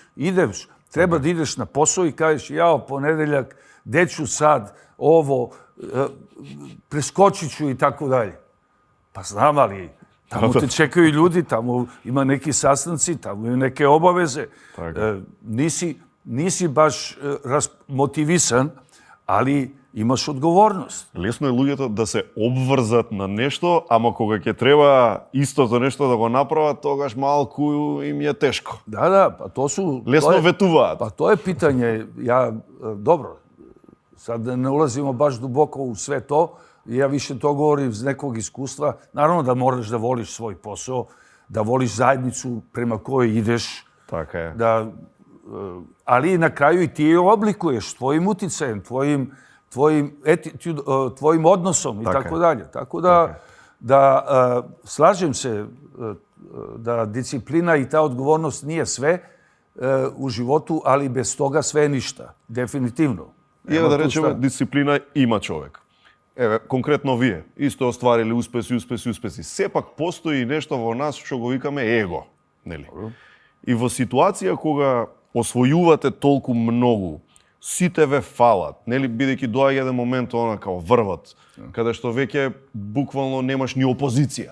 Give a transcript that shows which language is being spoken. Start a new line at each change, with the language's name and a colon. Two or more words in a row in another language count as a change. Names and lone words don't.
Serbian: Treba da ideš na posao i kažeš, jao, ponedeljak, gde ću sad, ovo, preskočit ću i tako dalje. Pa znam, ali tamo te čekaju ljudi, tamo ima neki sastanci, tamo ima neke obaveze. Nisi baš motivisan, ali imaš odgovornost.
Macedonian: Лесно е луѓето да се обврзат на нешто, ама кога ќе треба истото нешто да го направат, тогаш малку им е тешко.
Serbian: Да, па то су...
Macedonian: Лесно ветуваат.
Serbian: Па то е питање, добро, sad ne ulazimo baš duboko u sve to, ja više to govorim iz nekog iskustva. Naravno da moraš da voliš svoj posao, da voliš zajednicu prema kojoj ideš.
Macedonian: Така е.
Serbian: Ali na kraju i ti je oblikuješ tvojim uticajem, tvojim odnosom i tako dalje. Tako da slažem se da disciplina i ta odgovornost nije sve u životu, ali bez toga sve je ništa. Definitivno.
Macedonian: И да речеме, дисциплина има човек. Еве, конкретно вие, исто остварили успеси. Сепак постои нешто во нас што го викаме его, нели? И во ситуација кога освојувате толку многу, сите ве фалат, нели, бидејќи доаѓа еден момент као врвот, каде што веќе буквално немаш ни опозиција.